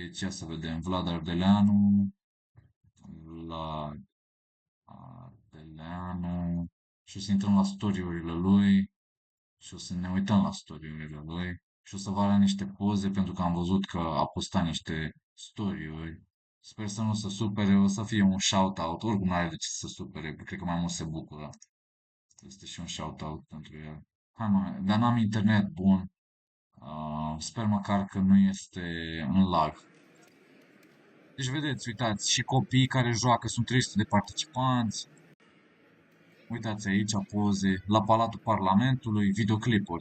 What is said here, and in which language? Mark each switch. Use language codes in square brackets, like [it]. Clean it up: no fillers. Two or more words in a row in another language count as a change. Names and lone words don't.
[ro] Deci, ia să vedem, Vlad Ardeleanu, la Adeleanu și o să intrăm la story-urile lui și o să ne uităm la story-urile lui și o să vă arăt niște poze pentru că am văzut că a postat niște story-uri. Sper să nu se supere, o să fie un shout-out, oricum nu are de ce să se supere, cred că mai mult se bucură. Este și un shout-out pentru el. Hai mă, dar n-am internet bun. Sper măcar că nu este în lag. Deci vedeți, uitați, și copii care joacă, sunt 300 de participanți. Uitați aici poze la Palatul Parlamentului, videoclipuri.